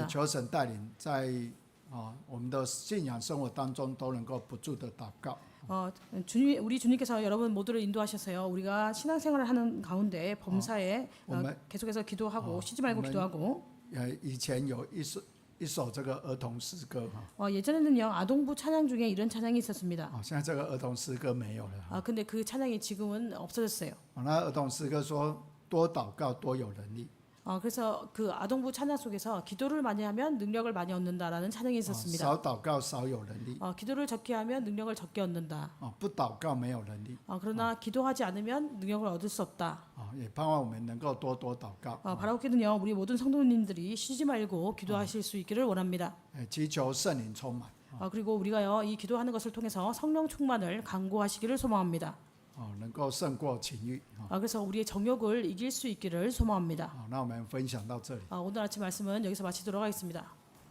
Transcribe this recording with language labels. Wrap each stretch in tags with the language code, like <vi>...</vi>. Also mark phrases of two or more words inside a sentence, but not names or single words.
<zh>求神带领在我们的信仰生活当中都能够不住的祷告。</zh> <ko>우리 주님께서 여러분 모두를 인도하셔서요. 우리가 신앙생활을 하는 가운데 범사에 계속해서 기도하고 쉬지 말고 기도하고.</ko> <zh>以前有一首这个儿童诗歌</zh> <ko>예전에는요 아동부 찬양 중에 이런 찬양이 있었습니다.</ko> <zh>现在这个儿童诗歌没有了。</zh> <ko>근데 그 찬양이 지금은 없어졌어요.</ko> <zh>那儿童诗歌说多祷告多有能力。</zh> <ko>그래서 그 아동부 찬양 속에서 기도를 많이 하면 능력을 많이 얻는다라는 찬양이 있었습니다.</ko> <zh>少祷告少有能力。</zh> <ko>기도를 적게 하면 능력을 적게 얻는다.</ko> <zh>不祷告没有能力。</zh> <ko>그러나 기도하지 않으면 능력을 얻을 수 없다.</ko> <zh>也盼望我们能够多多祷告。</zh> <ko>바라옵기는요 우리 모든 성도님들이 쉬지 말고 기도하실 수 있기를 원합니다.</ko> <zh>祈求圣灵充满。</zh> <ko>그리고 우리가요 이 기도하는 것을 통해서 성령 충만을 강구하시기를 소망합니다.</ko> <zh>能够胜过情欲。</zh> <ko>그래서 우리의 정욕을 이길 수 있기를 소망합니다.</ko> <zh>那我们分享到这里。</zh> <ko>오늘 아침 말씀은 여기서 마치도록 하겠습니다.</ko>